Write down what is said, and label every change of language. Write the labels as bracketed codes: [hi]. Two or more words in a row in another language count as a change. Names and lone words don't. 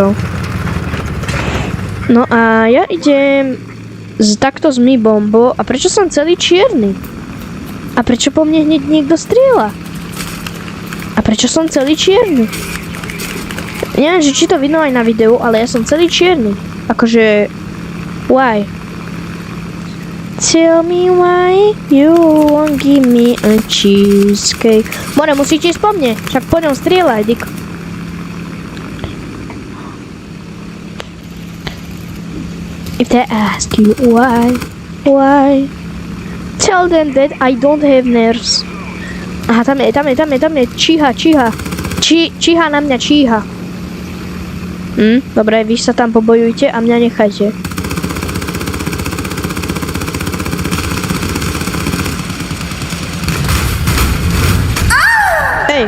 [sk] No a ja idem takto s mi bombou. A prečo som celý čierny? A prečo po mne hneď niekto strieľa? A prečo som celý čierny? Neviem, že či to vidno aj na videu, ale ja som celý čierny. Akože... [en] Why? Tell me why you won't give me a cheesecake. [sk] More, musíte ísť po mne. Však po ňom strieľaj, Dick. [en] If they ask you why, tell them that I don't have nerves. [sk] Aha, tam je, číha. Číha na mňa, číha. Dobre, vy sa tam pobojujte a mňa nechajte. Hej.